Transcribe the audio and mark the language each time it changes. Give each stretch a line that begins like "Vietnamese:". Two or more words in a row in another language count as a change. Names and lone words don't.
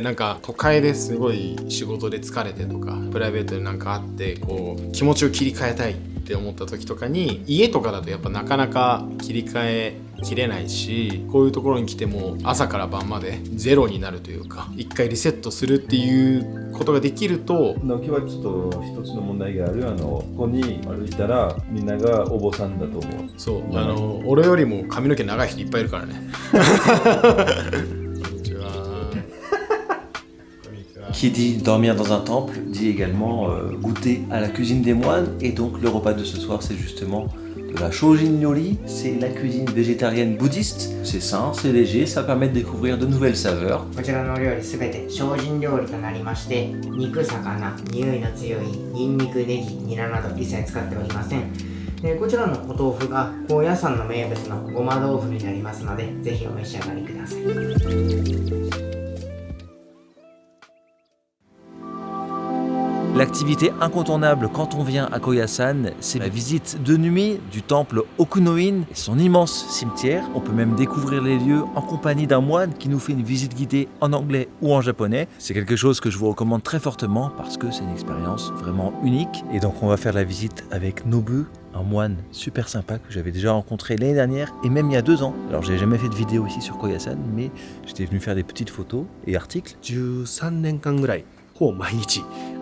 Japanese: なんか都会ですごい仕事で疲れてとかプライベートでなんかあってこう気持ちを切り替えたいって思った時とかに家とかだとやっぱなかなか切り替えきれないし、こういうところに来ても朝から晩までゼロになるというか一回リセットするっていうことができると。今日はちょっと一つの問題がある。ここに歩いたらみんながお坊さんだと思う。そう、俺よりも髪の毛長い人いっぱいいるからね。
French: Qui dit dormir dans un temple dit également goûter à la cuisine des moines. Et donc le repas de ce soir c'est justement de la Shōjin Ryōri, c'est la cuisine végétarienne bouddhiste. C'est sain, c'est léger, ça permet de découvrir de nouvelles saveurs.
Japanese: こちらのお料理すべて精進料理となりまして、肉、魚、匂いの強いニンニク、ネギ、ニラなど一切使っておりません。こちらのお豆腐が高野山の名物のごま豆腐になりますので、ぜひお召し上がりください。
French: L'activité incontournable quand on vient à Koyasan, c'est la visite de nuit du temple Okunoin et son immense cimetière. On peut même découvrir les lieux en compagnie d'un moine qui nous fait une visite guidée en anglais ou en japonais. C'est quelque chose que je vous recommande très fortement parce que c'est une expérience vraiment unique. Et donc on va faire la visite avec Nobu, un moine super sympa que j'avais déjà rencontré l'année dernière et même il y a 2 ans. Alors j'ai jamais fait de vidéo ici sur Koyasan, mais j'étais venu faire des petites photos et articles.
Japanese: 13年間ぐらいほぼ毎日